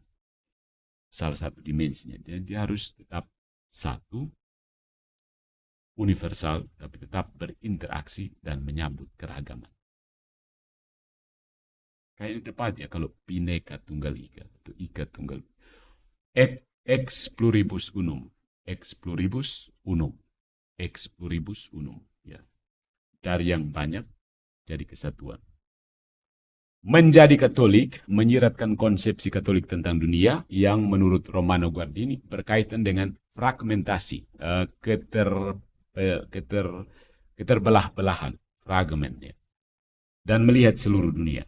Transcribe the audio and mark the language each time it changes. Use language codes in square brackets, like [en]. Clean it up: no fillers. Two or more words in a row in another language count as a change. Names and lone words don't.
[id] Salah satu dimensinya, dia harus tetap satu, universal, tapi tetap berinteraksi dan menyambut keragaman. Kayaknya tepat ya kalau Bhinneka Tunggal Ika atau Ika Tunggal. [la] Ex pluribus unum, ex pluribus unum, ex pluribus unum. [id] Ya. Dari yang banyak jadi kesatuan. Menjadi Katolik menyiratkan konsepsi Katolik tentang dunia yang menurut Romano Guardini berkaitan dengan fragmentasi, keterbelah-belahan, fragment, ya, dan melihat seluruh dunia.